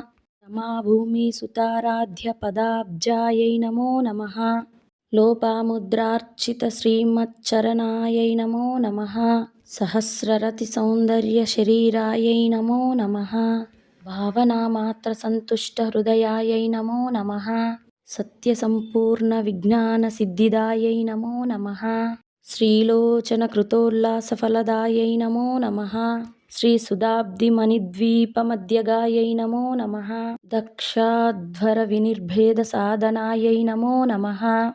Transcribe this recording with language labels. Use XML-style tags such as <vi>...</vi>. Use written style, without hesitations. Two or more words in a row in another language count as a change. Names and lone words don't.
<sa>रमाभूमिसुताराध्यपदाब्जायै नमो नमः। लोपामुद्रार्चितश्रीमच्चरणायै नमो नमः। सहस्ररतिसौन्दर्यशरीरायै नमो नमः। भावनामात्रसन्तुष्टहृदयायै नमो नमः। సత్యసంపూర్ణ విజ్ఞాన సిద్ధిదాయై నమో నమః. శ్రీలోచనకృతోల్లాసఫలదాయై నమో నమః. శ్రీసుధాబ్ధిమణిద్వీపమధ్యగాయై నమో నమః. దక్షాధ్వర వినిర్భేద సాధనాయై నమో నమః.</sa>